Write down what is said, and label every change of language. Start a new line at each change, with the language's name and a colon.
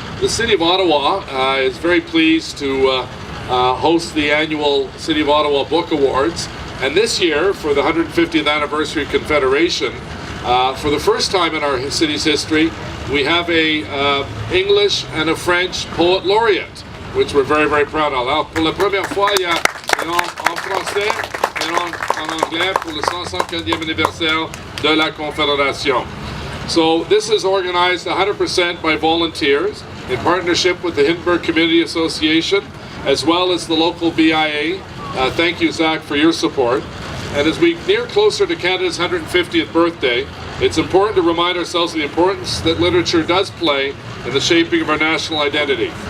English: The City of Ottawa is very pleased to host the annual City of Ottawa Book Awards, and this year, for the 150th anniversary Confederation, for the first time in our city's history, we have a English and a French poet laureate, which we're very, very proud of.
French: Alors, pour la première fois, il y a en français et en anglais pour le 150e anniversaire de la Confédération.
English: So this is organized 100% by volunteers in partnership with the Hindenburg Community Association as well as the local BIA. Thank you, Zach, for your support. And as we near closer to Canada's 150th birthday, it's important to remind ourselves of the importance that literature does play in the shaping of our national identity.